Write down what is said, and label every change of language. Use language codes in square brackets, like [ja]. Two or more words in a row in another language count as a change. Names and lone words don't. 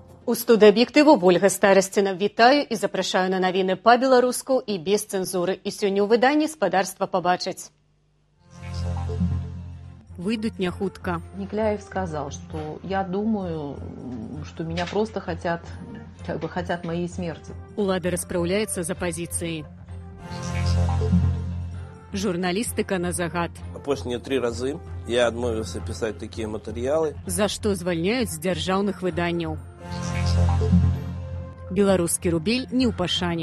[be] У студыі аб'ектыву Ольга Старасціна. Вітаю і запрашаю на навіны па-беларуску і без цэнзуры. І сёння ў выданні спадарства побачыць. Выйдут не хутка. [ru] Никляев сказал, что я думаю, что меня просто хотят моей смерти. [be] Улада распраўляецца за пазіцыі. Журналістыка на загад. Апошнія 3 разы я адмовіўся пісаць такія матэрыялы. За што звальняюць з дзяржаўных выданняў. Беларускі рубель не ў пашане.